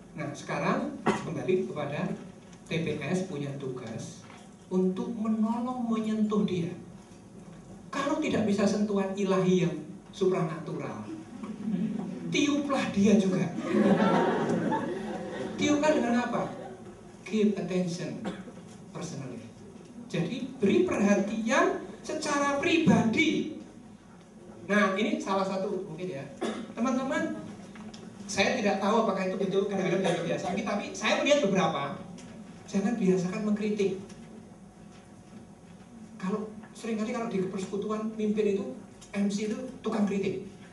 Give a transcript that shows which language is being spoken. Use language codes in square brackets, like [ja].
[id] Nah, sekarang kembali kepada TPS punya tugas untuk menolong menyentuh dia. Kalau tidak bisa sentuhan ilahi yang supranatural, tiuplah dia juga. Tiuplah dengan apa? [en] Give attention personally. [id] Jadi beri perhatian secara pribadi. Nah, ini salah satu mungkin ya, teman-teman. Saya tidak tahu apakah itu betul kadang-kadang biasa, tapi saya melihat beberapa. Jangan biasakan mengkritik. Seringkali kalau di persekutuan mimpin itu, MC itu tukang kritik.